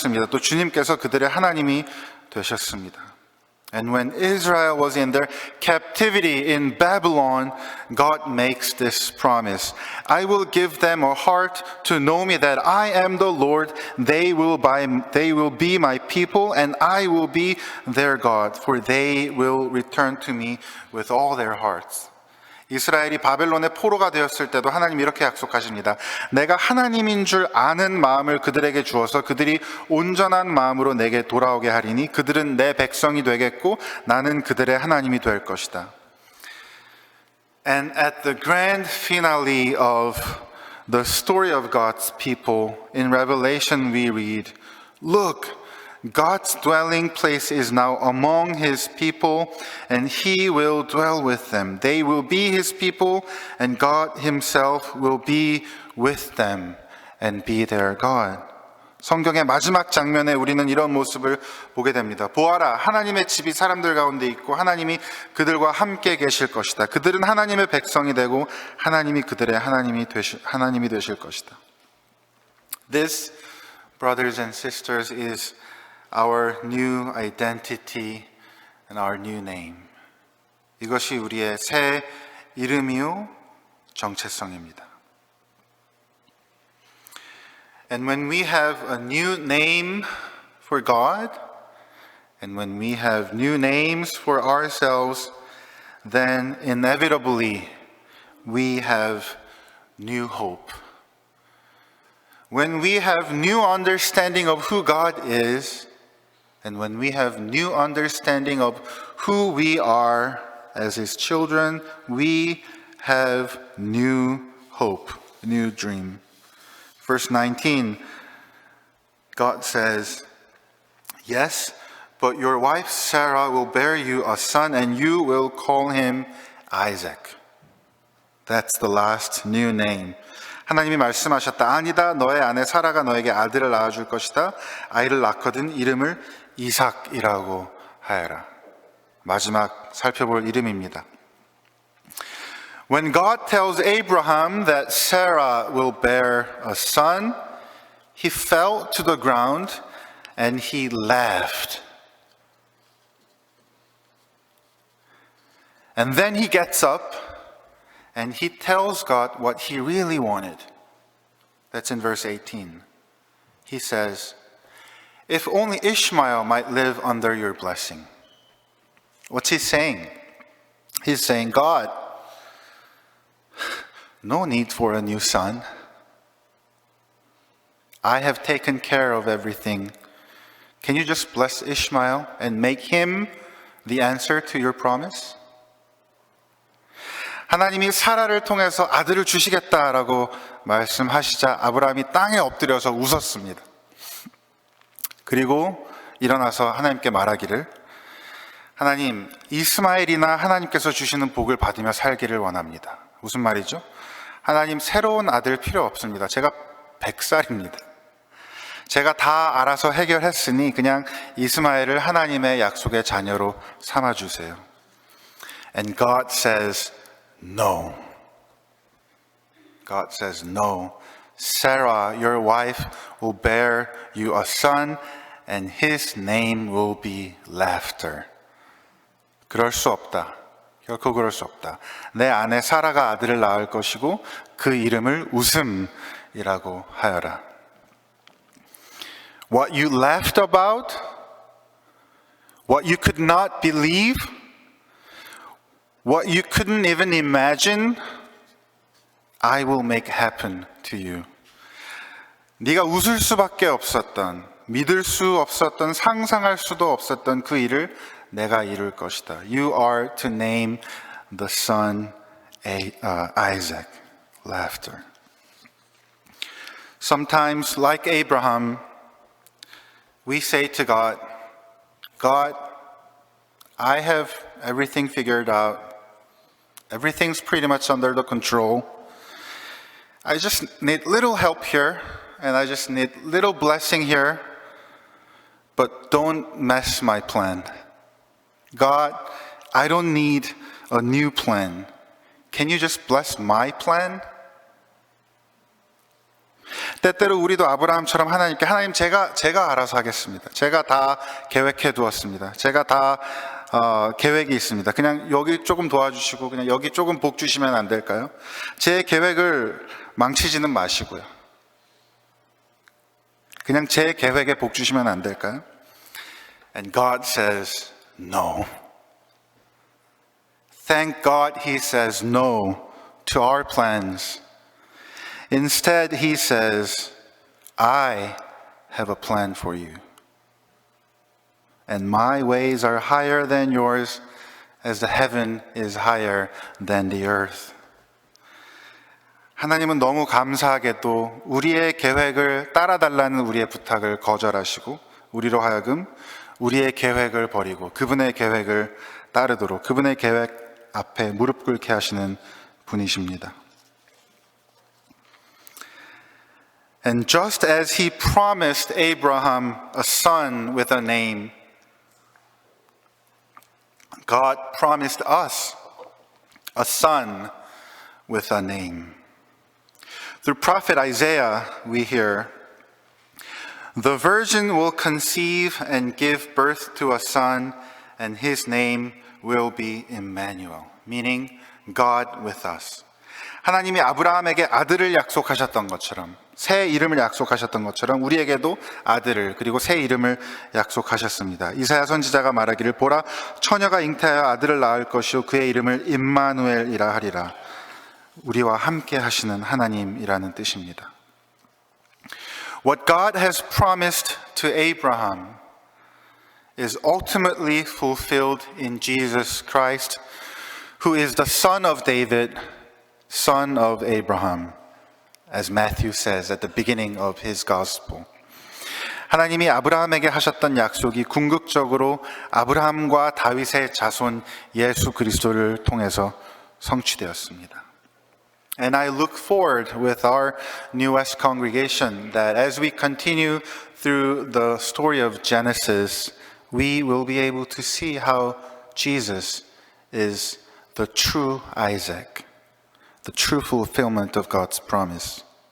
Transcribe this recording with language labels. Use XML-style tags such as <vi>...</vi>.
<ko>또 주님께서 그들의 하나님이 되셨습니다.</ko> <en>And when Israel was in their captivity in Babylon, God makes this promise. I will give them a heart to know me that I am the Lord. They will be my people and I will be their God, for they will return to me with all their hearts.</en> <ko>이스라엘이 바벨론의 포로가 되었을 때도 하나님 이렇게 약속하십니다. 내가 하나님인 줄 아는 마음을 그들에게 주어서 그들이 온전한 마음으로 내게 돌아오게 하리니 그들은 내 백성이 되겠고 나는 그들의 하나님이 될 것이다.</ko> <en>And at the grand finale of the story of God's people, in Revelation we read, Look, God's dwelling place is now among His people, and He will dwell with them. They will be His people, and God Himself will be with them and be their God.</en> <ko>성경의 마지막 장면에 우리는 이런 모습을 보게 됩니다. 보아라, 하나님의 집이 사람들 가운데 있고 하나님이 그들과 함께 계실 것이다. 그들은 하나님의 백성이 되고 하나님이 그들의 하나님이 되실 것이다.</ko> <en>This, brothers and sisters, is our new identity and our new name.</en> <ko>이것이 우리의 새 이름이요 정체성입니다.</ko> <en>And when we have a new name for God, and when we have new names for ourselves, then inevitably we have new hope. When we have new understanding of who God is, and when we have new understanding of who we are as His children, we have new hope, new dream. Verse 19, God says, Yes, but your wife Sarah will bear you a son, and you will call him Isaac. That's the last new name.</en> <ko>하나님이 말씀하셨다. 아니다. 너의 아내 사라가 너에게 아들을 낳아줄 것이다. 아이를 낳거든 이름을 이삭이라고 하여라. 마지막 살펴볼 이름입니다.</ko> <en>When God tells Abraham that Sarah will bear a son, he fell to the ground and he laughed. And then he gets up and he tells God what he really wanted. That's in verse 18. He says, if only Ishmael might live under your blessing. What's he saying? He's saying, God, no need for a new son. I have taken care of everything. Can you just bless Ishmael and make him the answer to your promise?</en> <ko>하나님이 사라를 통해서 아들을 주시겠다라고 말씀하시자 아브라함이 땅에 엎드려서 웃었습니다. 그리고 일어나서 하나님께 말하기를, 하나님, 이스마엘이나 하나님께서 주시는 복을 받으며 살기를 원합니다. 무슨 말이죠? 하나님, 새로운 아들 필요 없습니다. 제가 100살입니다. 제가 다 알아서 해결했으니 그냥 이스마엘을 하나님의 약속의 자녀로 삼아주세요.</ko> <en>And God says, no. God says, no. Sarah, your wife, will bear you a son, and his name will be laughter.</en> <ko>그럴 수 없다. 결코 그럴 수 없다. 내 아내 사라가 아들을 낳을 것이고 그 이름을 웃음이라고 하여라.</ko> <en>What you laughed about, what you could not believe, what you couldn't even imagine, I will make happen to you.</en> <ko>네가 웃을 수밖에 없었던, 믿을 수 없었던, 상상할 수도 없었던 그 일을 내가 이룰 것이다.</ko> <en>You are to name the son Isaac. Laughter. Sometimes, like Abraham, we say to God, God, I have everything figured out. Everything's pretty much under the control. I just need little help here, and I just need little blessing here, but don't mess my plan. God, I don't need a new plan. Can you just bless my plan?</en> <ko>때때로 우리도 아브라함처럼 하나님께, 하나님 제가 알아서 하겠습니다. 제가 다 계획해 두었습니다. 제가 다 계획이 있습니다. 그냥 여기 조금 도와주시고 그냥 여기 조금 복 주시면 안 될까요? 제 계획을 망치지는 마시고요. 그냥 제 계획에 복 주시면 안 될까요?</ko> <en>And God says no. Thank God He says no to our plans. Instead, He says, I have a plan for you. And my ways are higher than yours, as the heaven is higher than the earth.</en> <ko>하나님은 너무 감사하게도 우리의 계획을 따라달라는 우리의 부탁을 거절하시고 우리로 하여금 우리의 계획을 버리고 그분의 계획을 따르도록 그분의 계획 앞에 무릎 꿇게 하시는 분이십니다.</ko> <en>And just as He promised Abraham a son with a name, God promised us a son with a name. Through prophet Isaiah, we hear, the virgin will conceive and give birth to a son, and his name will be Emmanuel, meaning God with us.</en> <ko>하나님이 아브라함에게 아들을 약속하셨던 것처럼, 새 이름을 약속하셨던 것처럼 우리에게도 아들을 그리고 새 이름을 약속하셨습니다. 이사야 선지자가 말하기를 보라 처녀가 잉태하여 아들을 낳을 것이요 그의 이름을 임마누엘이라 하리라. 우리와 함께 하시는 하나님이라는 뜻입니다.</ko> <en>What God has promised to Abraham is ultimately fulfilled in Jesus Christ, who is the son of David, son of Abraham, as Matthew says at the beginning of his gospel.</en> <ko>하나님이 아브라함에게 하셨던 약속이 궁극적으로 아브라함과 다윗의 자손 예수 그리스도를 통해서 성취되었습니다.</ko> <en>And I look forward with our New West congregation that as we continue through the story of Genesis, we will be able to see how Jesus is the true Isaac, the true fulfillment of God's promise.</en>